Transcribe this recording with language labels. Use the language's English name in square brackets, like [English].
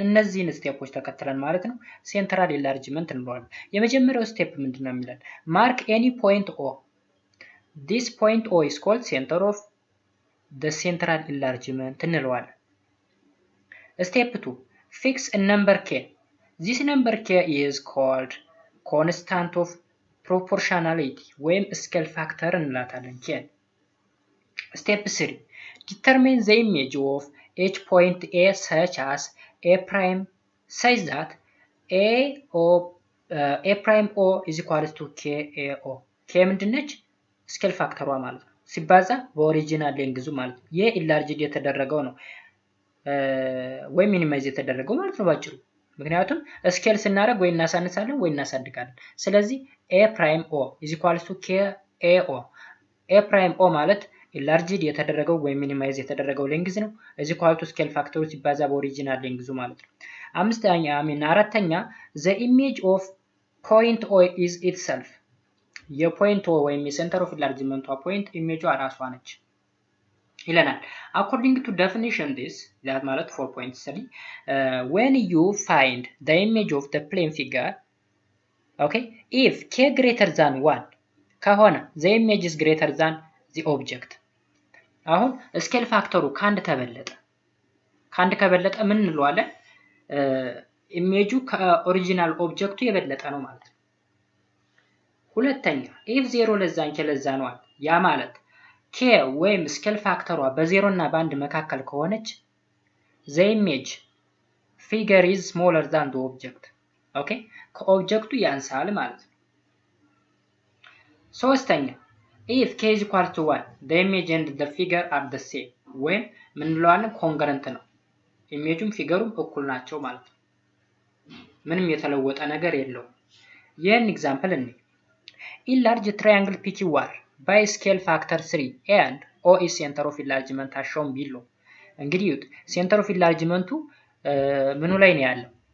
[Amharic] እነዚህን ስቴፖች ተከትለን ማለት ነው ሴንትራል ኢንላርጅመንት እንለዋለን። የመጀመሪያው ስቴፕ ምንድነው የሚለን ማርክ ኤኒ ፖይንት ኦ [English] this point O is called center of the central enlargement [Amharic] እንለዋለን። ስቴፕ 2 [English] fix a number k. This number k is called constant of proportionality ወይም scale factor እንላታለን k. Step 3 determine the image of each point A such as A prime such that A prime O is equal to KAO. [Amharic] K ምንድነች? ስኬል ፋክተሯ ማለት ነው ሲባዛ በኦሪጂናል ሌንግዙ ማለት ነው። ይሄ ኢንላርጅድ የተደረገው ነው ወይ ሚኒማይዝ የተደረገው ማለት ነው ባጭሩ። ምክንያቱም ስኬል ስናደርግ ወይ እናሳንሳለን ወይ እናሳድጋለን። ስለዚህ [English] A prime O is equal to KAO. [Amharic] A prime O ማለት ኢንላርጅድ የተደረገው ወይ ሚኒማይዝ የተደረገው ሌንግዝ ነው [English] is equal to [Amharic] ስኬል ፋክተሩ ሲባዛ በኦሪጂናል ሌንግዙ ማለት ነው። አራተኛ [English] the image of point O is itself. [Amharic] የፖይንት O ወይም የሴንተር ኦፍ ኢንላርጅመንቷ ፖይንት ኢሜጇ ራሷ ነች ይለናል። [English] according to definition this that ማለት 4.3 when you find the image of the plane figure okay if k greater than 1 ከሆነ the image is greater than the object [Amharic] አሁን ስኬል ፋክተሩ ካንድ ከበለጠ ምን እንለዋለን? ኢሜጁ ከኦሪጂናል ኦብጀክቱ የበለጠ ነው ማለት ነው። ሁለተኛ if 0 ለዛን ኬ ለዛ ነው አለ። ያ ማለት ኬ ወይም ስኬል ፋክተሯ በ0 እና በ1 መካከል ከሆነች [English] the image figure is smaller than the object. [Amharic] ኦኬ ከኦብጀክቱ ያንሳል ማለት ነው። ሶስተኛ [English] if k is equal to 1 the image and the figure are the same [Amharic] ወይም ምን እንለዋለን? ኮንግረንት ነው። ኢሜጁም ፊገሩም እኩል ናቸው ማለት ነው። ምንም የተለወጠ ነገር የለውም። ይህን ኤግዛምፕል እንይ። [English] enlarge triangle PQR by scale factor 3 and O is center of enlargement as shown below. [Amharic] እንግዲህ ይሁት ሴንተር ኦፍ ኢንላርጅመንቱ ምኑ ላይ ነው ያለው?